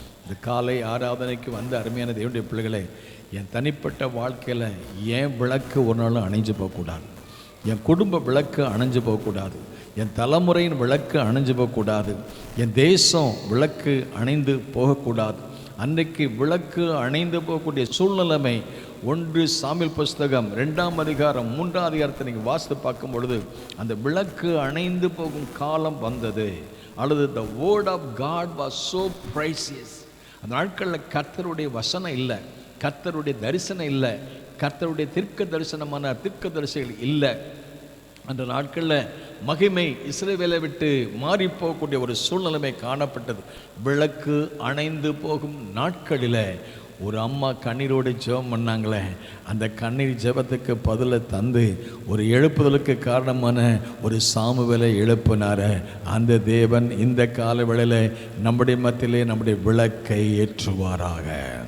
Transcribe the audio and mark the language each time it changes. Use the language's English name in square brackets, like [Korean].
[Tamil] இந்த காலை ஆராதனைக்கு வந்த அருமையான தேவனுடைய பிள்ளைகளை, என் தனிப்பட்ட வாழ்க்கையில் என் விளக்கு ஒரு நாளும் அணைஞ்சு போகக்கூடாது, என் குடும்ப விளக்கு அணைஞ்சு போகக்கூடாது, என் தலைமுறையின் விளக்கு அணைஞ்சு போகக்கூடாது, என் தேசம் விளக்கு அணைந்து போகக்கூடாது. அன்றைக்கு விளக்கு அணைந்து போகக்கூடிய சூழ்நிலைமை 1 சாமுவேல் புஸ்தகம் 2ஆம் அதிகாரம் 3ஆம் அதிகாரத்தை நீங்கள் வாசித்து பார்க்கும் பொழுது அந்த விளக்கு அணைந்து போகும் காலம் வந்தது. அல்லது [English] the word of God was so precious. [Tamil] அந்த நாட்களில் கர்த்தருடைய வசனம் இல்லை, கர்த்தருடைய தரிசனம் இல்லை, கர்த்தருடைய தீர்க்க தரிசிகள் இல்லை. அந்த நாட்களில் மகிமை இஸ்ரவேலை விட்டு மாறி போகக்கூடிய ஒரு சூழ்நிலைமை காணப்பட்டது. விளக்கு அணைந்து போகும் நாட்களில் ஒரு அம்மா கண்ணீரோடு ஜெபம் பண்ணாங்களே, அந்த கண்ணீர் ஜெபத்துக்கு பதிலை தந்து ஒரு எழுப்புதலுக்கு காரணமான ஒரு சாமுவேலை எழுப்பினார அந்த தேவன் இந்த கால வேளையில் நம்முடைய மத்தியிலே நம்முடைய விளக்கை ஏற்றுவாராக.